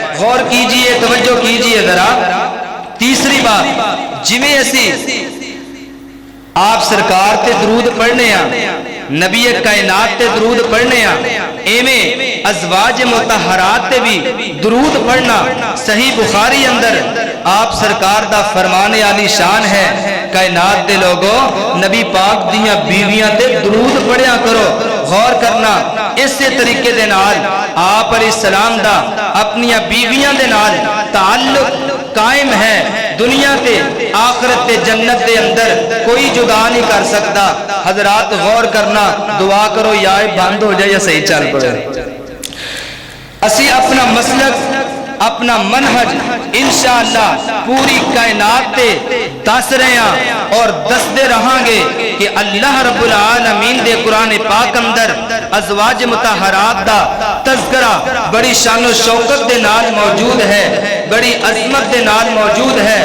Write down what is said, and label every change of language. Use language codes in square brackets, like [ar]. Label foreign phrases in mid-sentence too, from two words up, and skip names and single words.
[pa] غور کیجئے، توجہ کیجئے ذرا۔ تیسری بات، جویں اسی آپ سرکار تے درود پڑھنے ہیں، نبی کائنات تے درود پڑھنے ہیں، ایویں ازواج مطہرات تے بھی درود پڑھنا صحیح بخاری اندر آپ سرکار دا فرمان عالی شان ہے۔ کائنات دے لوگوں، نبی پاک دیاں بیویاں تے درود پڑھیا کرو۔ غور کرنا، اسی طریقے دے نال آپ [ar] علیہ السلام [pa] دا اپنیاں بیویاں دے نال تعلق قائم ہے۔ دنیا تے آخرت تے جنت دے اندر کوئی جدا نہیں کر سکتا۔ حضرات غور کرنا، دعا کرو یا بند ہو جائے یا صحیح چل پڑے۔ اسی اپنا مسلک، اپنا منہج انشاءاللہ پوری کائنات تے دس رہے ہیں اور دستے رہاں گے کہ اللہ [ar] رب العالمین [pa] دے قرآن پاک اندر ازواج مطہرات دا تذکرہ بڑی شان و شوکت دے نال موجود ہے، بڑی عظمت دے نال موجود ہے۔